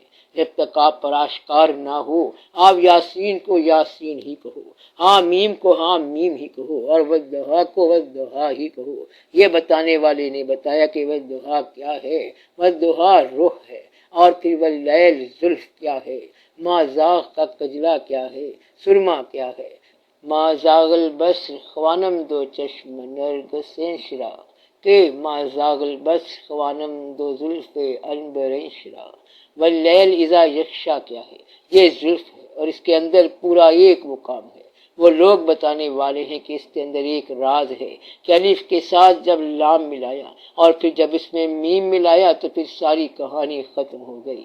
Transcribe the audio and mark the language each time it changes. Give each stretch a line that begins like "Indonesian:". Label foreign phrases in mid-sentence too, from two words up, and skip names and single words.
Urdu: جب تک آپ پر آشکار نہ ہو، آپ یاسین کو یاسین ہی کہو، حامیم کو حامیم ہی کہو، اور والضحیٰ کو والضحیٰ ہی کہو۔ یہ بتانے والے نے بتایا کہ والضحیٰ کیا ہے، والضحیٰ روح ہے، اور پھر واللیل زلف کیا ہے،
Arabic: ما زاغ
Urdu: کا کجلا کیا ہے، سرما کیا ہے،
Arabic: ما زاغ البصر
Persian: خوانم دو چشم نرگسیں شرا، کہ
Arabic: ما زاغ البصر
Persian: خوانم دو زلف عنبریں شرا۔
Arabic: واللیل اذا یغشا
Urdu: کیا ہے، یہ زلف ہے، اور اس کے اندر پورا ایک مقام ہے۔ وہ لوگ بتانے والے ہیں کہ اس کے اندر ایک راز ہے کہ الف کے ساتھ جب لام ملایا اور پھر جب اس میں میم ملایا تو پھر ساری کہانی ختم ہو گئی۔